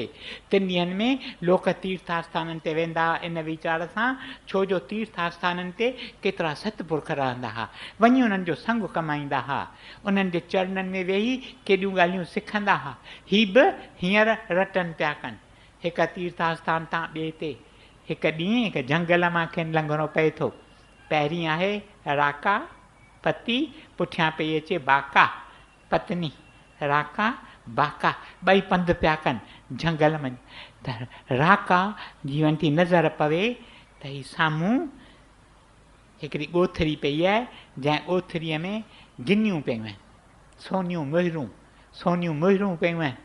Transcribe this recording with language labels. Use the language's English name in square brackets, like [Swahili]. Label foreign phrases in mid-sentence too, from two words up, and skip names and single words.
[Sindhi] 3 ॾींहंनि में लोक तीर्थास्थाननि ते वेंदा इन वीचार सां, छो जो तीर्थास्थाननि ते केतिरा सतपुरख रहंदा हुआ, वञी उन्हनि जो संग कमाईंदा हुआ, उन्हनि जे चरणनि में वेही केॾियूं ॻाल्हियूं सिखंदा हुआ। ही बि हींअर रटनि पिया कनि, हिकु तीर्थास्थान तां ॿिए ते। हिकु ॾींहुं हिकु जंगल मां खेनि लंघणो पए थो। पहिरीं आहे राका पति, पुठियां पई अचे बाका पत्नी। राका बाका ॿई पंधु पिया कनि झंगल में। त राका जीवन थी नज़र पवे त ही साम्हूं हिकिड़ी ॻोथरी पई आहे, जंहिं ॻोथरीअ में गिनियूं पियूं आहिनि, सोनियूं मुहिरूं पियूं आहिनि।